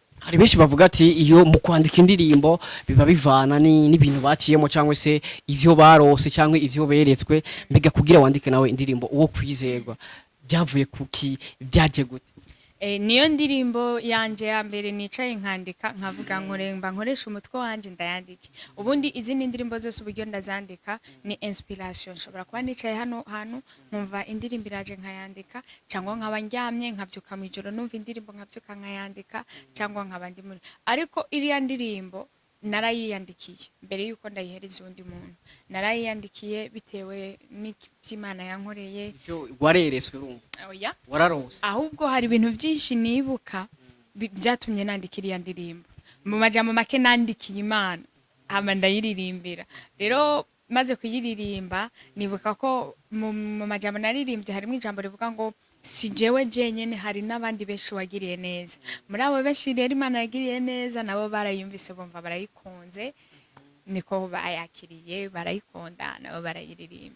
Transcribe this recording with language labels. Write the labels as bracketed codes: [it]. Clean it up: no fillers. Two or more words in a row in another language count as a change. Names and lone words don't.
[rn] hari benshi bavuga ati iyo mu kwandika indirimbo biba bivana n'ibintu baciyemo cyangwa se ivyo barose cyangwa ivyo beretswe, mbega kugira wandike nawe indirimbo uwo kwizerwa byavuye kuki byaje gute? Niyo ndirimbo yanje ya mbere nicaye nkandika nkavuga nkoremba nkoresha umutwe wanje ndayandike. Ubundi izindi ndirimbo zose uburyo ndazandika ni inspiration. Nshobora kuba nicaye hano nkumva indirimbo iraje nkayandika, cyangwa nkaba ndyamye nkabyuka mu ijoro numva indirimbo nkabyuka nkayandika, cyangwa nkaba ndi muri. Ariko iriya ndirimbo narayiyandikiye mbere yuko ndayihereza undi muntu. Narayiyandikiye bitewe n'iby'Imana yankoreye. Warereswe urumva? Oya. Wararose. Ahubwo hari ibintu byinshi nibuka byatumye nandika iriya ndirimbo. Mu majambo make nandikiye Imana hama ndayiririmbira. Rero maze kuyiririmba nibuka ko mu majambo naririmbye harimo ijambo rivuga ngo si jewe jenyene hari n'abandi benshi wagiriye neza. Muri abo benshi rero Imana yagiriye neza nabo barayumvise bumva barayikunze niko bayakiriye barayikonda nabo barayiririmba.